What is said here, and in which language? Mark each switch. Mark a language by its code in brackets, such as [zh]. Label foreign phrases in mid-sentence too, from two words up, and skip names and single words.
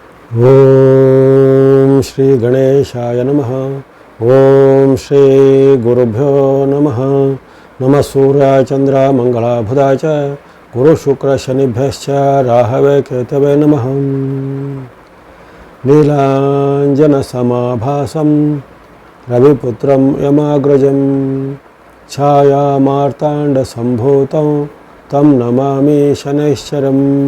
[sa] ಓಂ ಶ್ರೀ ಗಣೇಶಾಯ ನಮಃ. ಓಂ ಶ್ರೀ ಗುರುಭ್ಯೋ ನಮಃ. ನಮಃ ಸೂರ್ಯಾಯ ಚಂದ್ರ ಮಂಗಳಾಯ ಬುಧಾಯ ಚ ಗುರು ಶುಕ್ರ ಶನಿಭ್ಯಶ್ಚ ರಾಹವೇ ಕೇತವೇ ನಮಃ. ನೀಲಾಂಜನ ಸಮಾಭಾಸಂ ರವಿಪುತ್ರಂ ಯಮಾಗ್ರಜಂ ಛಾಯಾ ಮಾರ್ತಾಂಡ ಸಂಭೂತಂ ತಂ ನಮಾಮಿ ಶನೈಶ್ಚರಂ.